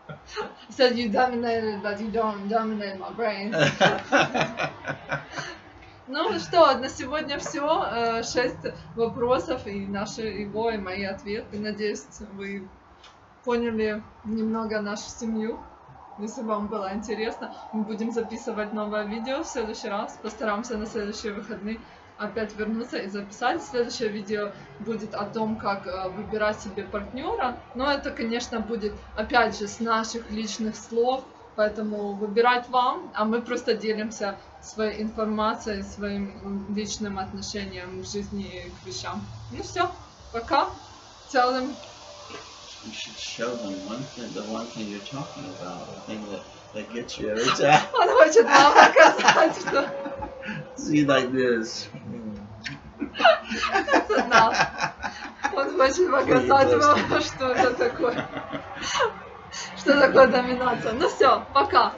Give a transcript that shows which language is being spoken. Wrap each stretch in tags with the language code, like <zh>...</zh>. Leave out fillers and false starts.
<en>He said you dominated, but you don't dominate my brain.</en> <ru>Ну что, на сегодня все. 6 вопросов и наши его и мои ответы. Надеюсь, вы поняли немного нашу семью. Если вам было интересно, мы будем записывать новое видео в следующий раз. Постараемся на следующие выходные опять вернуться и записать. Следующее видео будет о том, как выбирать себе партнера. Но это, конечно, будет опять же с наших личных слов. Поэтому выбирать вам, а мы просто делимся своей информацией, своим личным отношением к жизни и к вещам. Ну все, пока.</ru> <en>Tell them. You should show them the one thing you're talking about, the thing that gets you every time.</en> <ru>Он хочет нам показать, что...</ru> <en>See, like this. That's enough.</en> <ru>Он хочет показать вам, что это такое. Что такое доминация. Ну все, пока.</ru>